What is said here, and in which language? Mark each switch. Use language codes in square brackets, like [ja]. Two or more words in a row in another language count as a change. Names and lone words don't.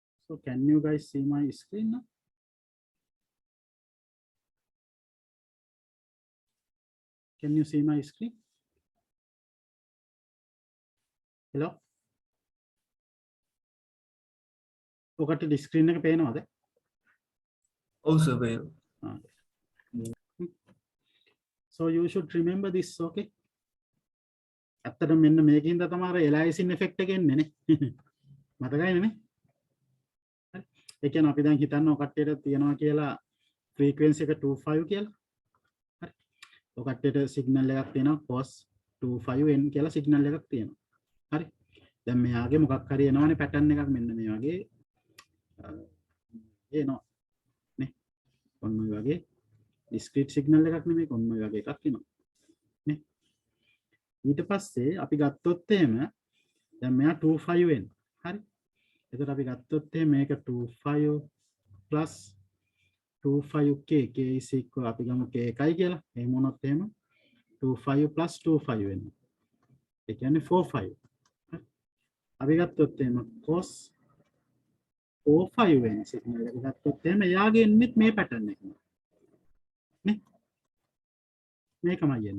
[en] So can you guys see my screen now? Can you see my screen? Hello? [si] ඔකට screen එක පේනවද? ඔව් සර් පේනවා. [en] So you should remember this, okay? [si] ඇත්තටම මෙන්න මේකින්ද තමයි එලයිසින් effect එක එන්නේ නේ. මතකයිනේ නේ? හරි. ඒ කියන්නේ අපි දැන් හිතන්න ඔය කට්ටියට තියනවා කියලා frequency එක 25 කියලා. හරි. ඔය කට්ටියට signal එකක් තියෙනවා cos 25n කියලා signal එකක් තියෙනවා. හරි. දැන් මෙයාගේ මොකක් හරි එනවනේ pattern එකක් මෙන්න මේ වගේ එනවා නේ. ඔන්න ඔය වගේ discrete signal එකක් නෙමෙයි ඔන්න ඔය වගේ එකක් එනවා. නේ. ඊට පස්සේ අපි ගත්තොත් එහෙම දැන් මෙයා 25n. හරි. එතකොට අපි ගත්තොත් එහෙම මේක [en] 25 plus 25k k is equal [si] අපි ගමු k එකයි කියලා. එහෙම වුණොත් එහෙම 25 plus 25 වෙනවා. ඒ කියන්නේ 45. අපි ගත්තොත් එහෙම cos 45 වෙන සිග්නල් එක ගත්තොත් එහෙම එයාගේ එන්නේ මේ පැටර්න් එකම. නේ? මේකමයි එන්නේ.